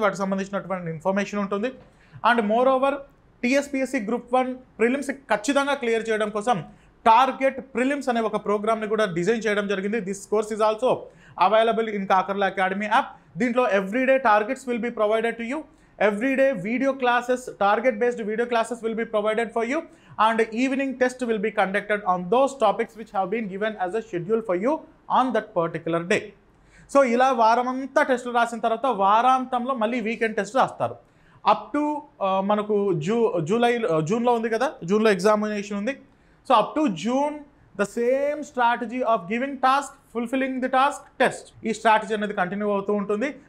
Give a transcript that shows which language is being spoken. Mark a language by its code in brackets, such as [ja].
[te] వాటికి సంబంధించినటువంటి ఇన్ఫర్మేషన్ ఉంటుంది. [en] and moreover [te] TSPSC group 1 prelims ఖచ్చితంగా క్లియర్ చేయడం కోసం టార్గెట్ ప్రిలిమ్స్ అనే ఒక ప్రోగ్రామ్ని కూడా డిజైన్ చేయడం జరిగింది. [en] This course is also available in Kakarla academy app. దీంట్లో everyday targets will be provided to you. Everyday video classes, target based video classes will be provided for you, and evening test will be conducted on those topics which have been given as a schedule for you on that particular day. [te] So ఇలా వారమంతా టెస్టులు రాసిన తర్వాత వారాంతంలో మళ్ళీ weekend test రాస్తారు. Up to మనకు జూన్లో ఉంది కదా, జూన్లో ఎగ్జామినేషన్ ఉంది. [en] so up to June the same strategy of giving task, fulfilling the task, test, [te] ఈ స్ట్రాటజీ అనేది కంటిన్యూ అవుతూ ఉంటుంది.